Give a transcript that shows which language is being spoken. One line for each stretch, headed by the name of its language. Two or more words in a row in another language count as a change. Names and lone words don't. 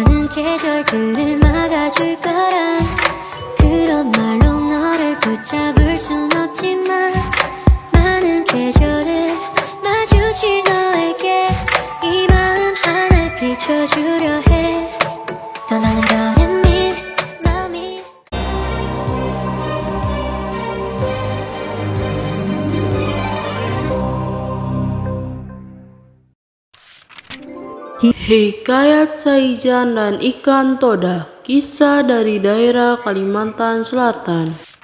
Korean: 계절들을 막아줄 거란 그런 말로 너를 붙잡을 순 없지만 많은 계절을 마주친 너에게 이 마음 하나 비춰주려 해 떠나는 거는 네 마음이
Indonesian: Hikayat Saijan dan Ikan Toda. Kisah dari daerah Kalimantan Selatan.